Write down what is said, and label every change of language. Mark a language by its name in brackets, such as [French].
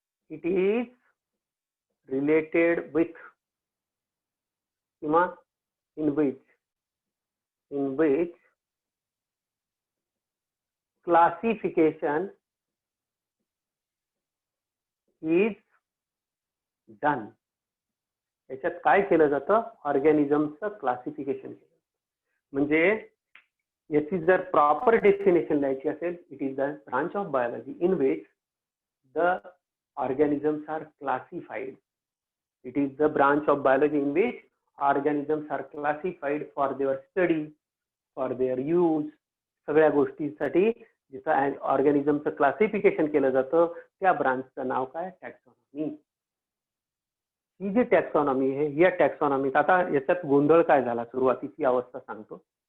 [English] it is related with [Marathi] किंवा [English] In which classification is done. [Marathi] याच्यात काय केलं जातं? ऑर्गॅनिझमचं क्लासिफिकेशन केलं. म्हणजे याची जर प्रॉपर डेफिनेशन द्यायची असेल, [English] It is the branch of biology in which the organisms are classified. It is the branch of biology in which organisms are classified for their study, for their use. [Marathi] सगळ्या गोष्टींसाठी जिथं ऑर्गॅनिझमचं classification केलं जातं त्या ब्रांचचं नाव काय? Taxonomy. ही जी taxonomy आहे, या टॅक्सॉनॉमीत आता याच्यात गोंधळ काय झाला, सुरुवातीची अवस्था सांगतो.